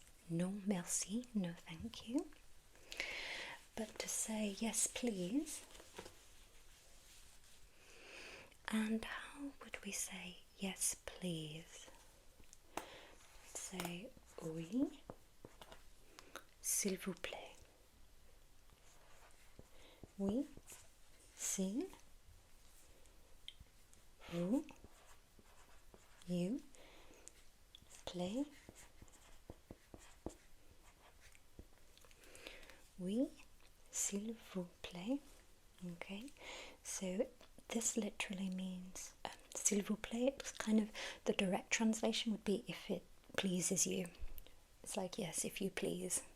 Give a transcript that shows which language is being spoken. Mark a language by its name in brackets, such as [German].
[English] No, merci, no thank you. But to say yes, please. And how would we say yes, please? We'd say [French] oui, s'il vous plaît. Oui, s'il vous, you, plaît. Oui, s'il vous plaît. [English] Okay, so this literally means [French] s'il vous plaît. [English] It's kind of the direct translation would be if it pleases you. It's like yes, if you please.